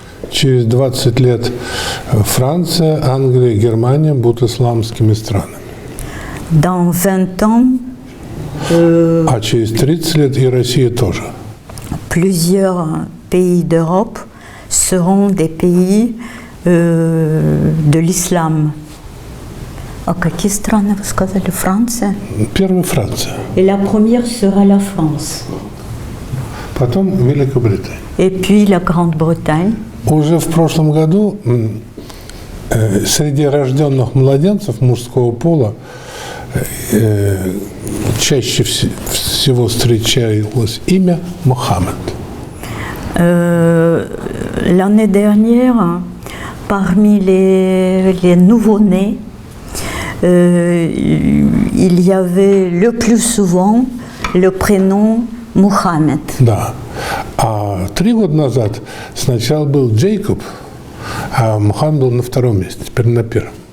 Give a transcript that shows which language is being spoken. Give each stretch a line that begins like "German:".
Russian: Через 20 лет Франция, Англия, Германия будут исламскими странами.
French: Dans 20 ans,
Russian: А через 30 лет и Россия тоже.
French: plusieurs pays d'Europe seront des pays de l'islam.
Russian: А какие страны вы сказали? Франция? Первая Франция,
French: Et la première sera la France.
Russian: потом Великобритания.
French: Et puis la Grande-Bretagne.
Russian: Уже в прошлом году среди рожденных младенцев мужского пола чаще всего встречалось имя Мухаммед.
French: L'année dernière, parmi les nouveau-nés, il y avait le plus souvent le prénom Mohamed.
Russian: Да. А 3 года назад сначала был Джейкоб, а Мухаммед был на втором месте, теперь на первом.